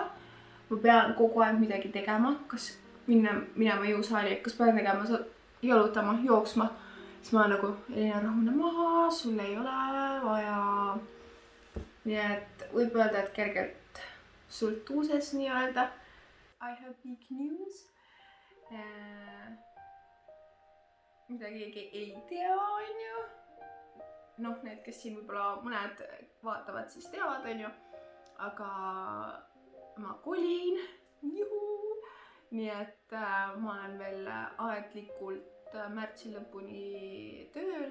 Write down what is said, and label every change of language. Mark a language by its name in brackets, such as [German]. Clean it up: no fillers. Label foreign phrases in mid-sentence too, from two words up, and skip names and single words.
[Estonian] Ma pean kogu aeg midagi tegema, kas minema jõusaali, kas pean tegema, jalutama, jooksma. Siis ma nagu Elina, rahune maha, sul ei ole vaja. Nii et võib öelda, et kergelt sultuuses nii öelda. [English] I have big news. [Estonian] Mida keegi ei tea, on ju. Noh, need, kes siin võib-olla mõned vaatavad, siis teavad, on ju. Aga ma kolin. Juhu! Nii et ma olen veel aeglikult märtsi lõpuni tööl.